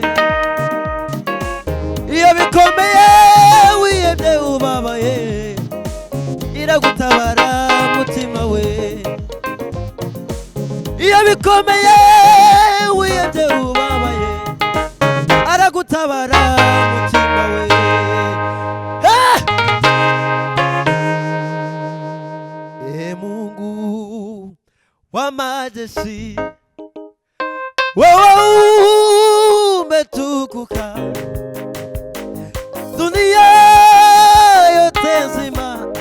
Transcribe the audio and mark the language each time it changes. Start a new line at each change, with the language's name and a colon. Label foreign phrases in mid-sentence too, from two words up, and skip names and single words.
Kinyarwanda: Iyo bikomeye wiyebye ubabaye, iragutabara mutima we. Iyo bikomeye wiyebye ubabaye, aragutabara mutima we.
Swahili: Mungu wa majeshi, wewe umetukuka, dunia yote nzima,